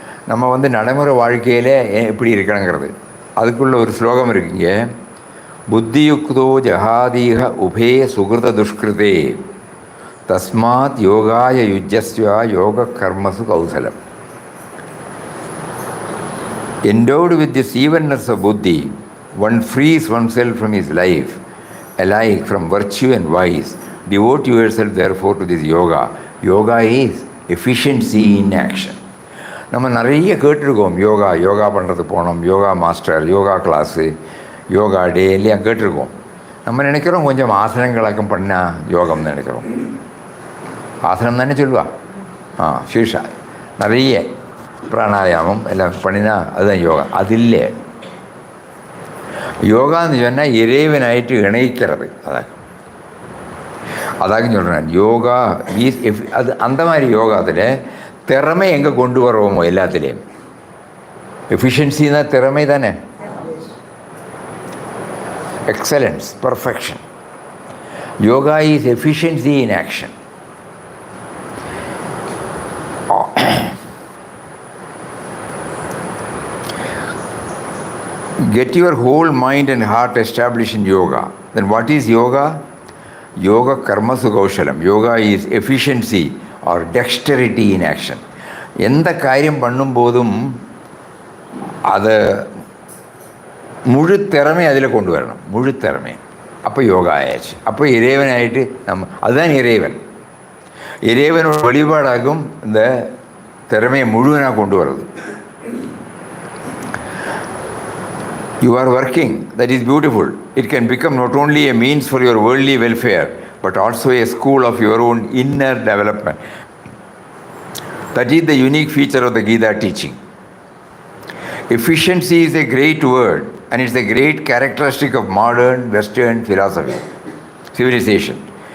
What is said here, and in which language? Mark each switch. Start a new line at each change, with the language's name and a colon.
Tamil: நம்ம நடைமுறை வாழ்க்கையில் எப்படி இருக்கணுங்கிறது அதுக்குள்ள ஒரு ஸ்லோகம் இருக்குங்க.
Sanskrit: புத்தியுக்தோ ஜஹாதீக உபே சுகிருத துஷ்கிருதே தஸ்மாத் யோகாய யுஜஸ்வா யோக கர்மசு கௌசலம்.
English: Endowed with this evenness of buddhi, one frees oneself from his life, alike from virtue and vice. Devote yourself therefore to this yoga. Yoga is efficiency in action.
Tamil: நம்ம நிறைய கேட்டிருக்கோம், யோகா பண்ணுறது போனோம், யோகா மாஸ்டர், யோகா கிளாஸு, யோகா டே எல்லாம் கேட்டிருக்கோம். நம்ம நினைக்கிறோம் கொஞ்சம் ஆசனங்களாக்கம் பண்ணால் யோகம்னு நினைக்கிறோம். ஆசனம் தானே சொல்லுவா. சீஷா நிறைய பிராணாயாமம் எல்லாம் பண்ணினா அதுதான் யோகா. அது இல்லை. யோகான்னு சொன்னால் இறைவனாயிட்டு இணைக்கிறது. அதாக சொல்கிறேன். யோகா அது அந்த மாதிரி யோகாத்தில் திறமை எங்கே கொண்டு வருவோமோ எல்லாத்துலேயும். எஃபிஷியன்சி தான் திறமை தானே.
English: Excellence, perfection. Yoga is efficiency in action. Get your whole mind and heart established in yoga. Then what is yoga?
Sanskrit: Yoga karmasu kaushalam.
English: Yoga is efficiency or dexterity in action.
Tamil: எந்த காரியம் பண்ணும்போதும் அதை முழு திறமை அதில் கொண்டு வரணும். முழு திறமை. அப்போ யோகா ஆயாச்சு. அப்போ இறைவன் ஆகிட்டு அதுதான் இறைவன். இறைவனோட வழிபாடாகும் இந்த திறமையை முழுவனாக கொண்டு வர்றது.
English: You are working, that is beautiful. It can become not only a means for your worldly welfare, but also a school of your own inner development. That is the unique feature of the Gita teaching. Efficiency is a great word, and it's a great characteristic of modern Western philosophy, civilization.